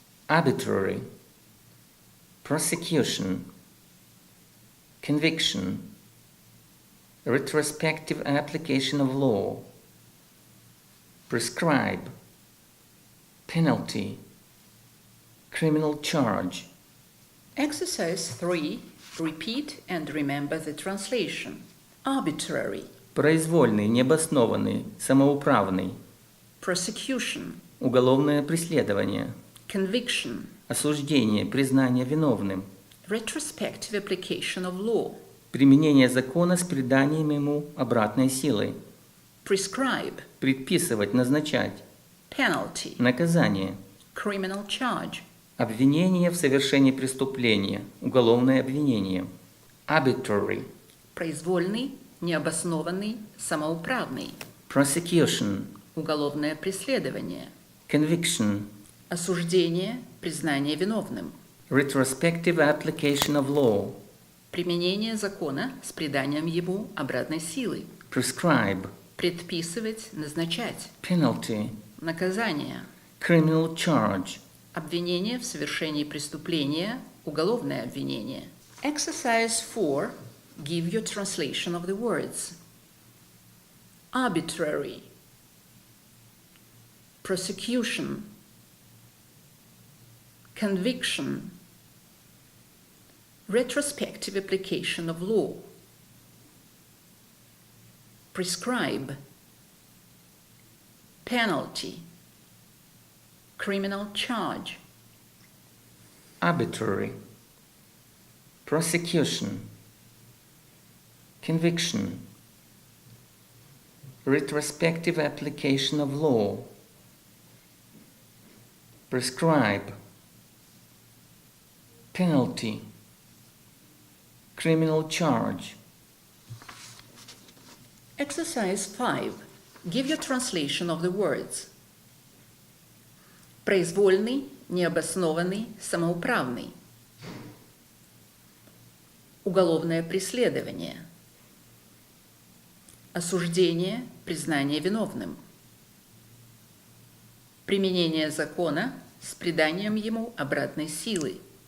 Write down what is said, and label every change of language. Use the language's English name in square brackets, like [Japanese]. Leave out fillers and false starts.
[English] Arbitrary, prosecution, conviction, retrospective application of law, prescribe, penalty, criminal charge. Exercise 3. Repeat and remember the translation. Arbitrary, [Russian] Произвольный, необоснованный, самоуправный. [English] prosecution, [Russian] Уголовное преследование. [English] conviction, [Russian] Осуждение, признание виновным. [English] retrospective application of law, [Russian] Применение закона с приданием ему обратной силы. [English] prescribe, [Russian] Предписывать, назначать. [English] penalty, [Russian] Наказание. [English] criminal charge. [Russian] Обвинение в совершении преступления. Уголовное обвинение. [English] Arbitrary. [Russian] Произвольный, необоснованный, самоуправный. [English] Prosecution. [Russian] Уголовное преследование. [English] Conviction. [Russian] Осуждение, признание виновным. [English] Retrospective application of law. [Russian] Применение закона с приданием ему обратной силы. [English] Prescribe. [Russian] Предписывать, назначать. [English] Penalty. [Russian] Наказание. [English] Criminal charge. [Russian] Обвинение в совершении преступления, уголовное обвинение. [English] Exercise 4. Give your translation of the words. Arbitrary, prosecution, conviction, retrospective application of law, prescribe, penalty, criminal charge. Arbitrary. Prosecution. Conviction. Retrospective application of law. Prescribe. Penalty. Criminal charge. Exercise 5. Give your translation of the words. [Russian] Произвольный, необоснованный, самоуправный. Уголовное преследование. Осуждение, признание виновным. Применение закона с приданием ему обратной силы.